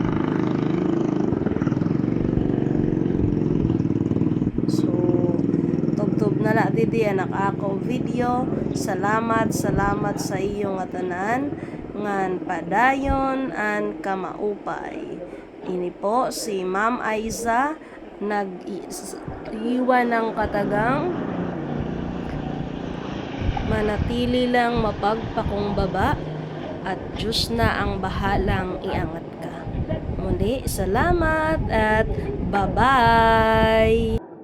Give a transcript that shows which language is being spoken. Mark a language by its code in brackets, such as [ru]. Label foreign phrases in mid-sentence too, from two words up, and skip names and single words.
[war] So tubtob na la didi anak ako video. Salamat sa iyo nga tanan ngan padayon an kamaupay. [tl] Ini po si Ma'am Aiza nag-iwan ng katagang manatili lang mapagpakumbaba at Diyos na ang bahalang iangat ka. Muli, salamat at bye-bye!